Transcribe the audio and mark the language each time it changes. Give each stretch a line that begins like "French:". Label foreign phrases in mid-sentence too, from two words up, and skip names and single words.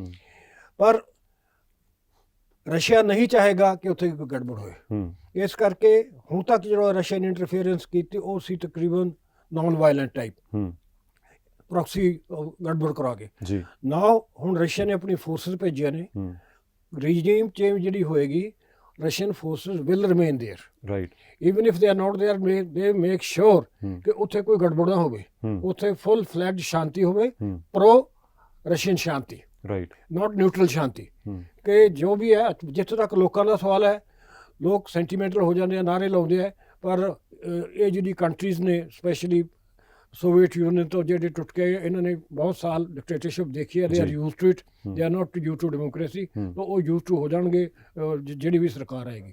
Punjabi: ਪਰ ਰਸ਼ੀਆ ਨਹੀਂ ਚਾਹੇਗਾ ਕਿ ਉੱਥੇ ਕੋਈ ਗੜਬੜ ਹੋਏ। ਇਸ ਕਰਕੇ ਹੁਣ ਤੱਕ ਜਿਹੜਾ ਰਸ਼ੀਆ ਨੇ ਇੰਟਰਫੇਰੈਂਸ ਕੀਤੀ ਉਹ ਸੀ ਤਕਰੀਬਨ
English: non violent type,
Punjabi: ਪ੍ਰੋਕਸੀ ਗੜਬੜ ਕਰਾ ਕੇ। ਜੀ ਨਾਓ ਹੁਣ ਰਸ਼ੀਆ ਨੇ ਆਪਣੀ ਫੋਰਸਸ ਭੇਜੀਆਂ ਨੇ,
English: regime change
Punjabi: ਜਿਹੜੀ ਹੋਏਗੀ,
English: Russian forces will remain there,
Punjabi: ਰਾਈਟ
English: even if they are not there, they make sure
Punjabi: ਕਿ ਉੱਥੇ ਕੋਈ ਗੜਬੜ ਨਾ ਹੋਵੇ, ਉੱਥੇ
English: full fledged
Punjabi: ਸ਼ਾਂਤੀ ਹੋਵੇ,
English: pro Russian
Punjabi: ਸ਼ਾਂਤੀ, ਰਾਈਟ
English: not neutral ਸ਼ਾਂਤੀ।
Punjabi: ਕਿ ਜੋ ਵੀ ਹੈ, ਜਿੱਥੇ ਤੱਕ ਲੋਕਾਂ ਦਾ ਸਵਾਲ ਹੈ, ਲੋਕ ਸੈਂਟੀਮੈਂਟਲ ਹੋ ਜਾਂਦੇ ਆ, ਨਾਅਰੇ ਲਾਉਂਦੇ ਆ, ਪਰ ਇਹ ਜਿਹੜੀ ਕੰਟਰੀਜ਼ ਨੇ, ਸਪੈਸ਼ਲੀ ਸੋਵੀਅਤ ਯੂਨੀਅਨ ਤੋਂ ਜਿਹੜੇ ਟੁੱਟ ਕੇ, ਇਹਨਾਂ ਨੇ ਬਹੁਤ ਸਾਲ ਡਿਕਟੇਟਰਸ਼ਿਪ ਦੇਖੀ ਹੈ,
English: they are used to it, they are not used to democracy,
Punjabi: ਤਾਂ ਉਹ
English: used to
Punjabi: ਹੋ ਜਾਣਗੇ ਜਿਹੜੀ ਵੀ ਸਰਕਾਰ ਆਏਗੀ।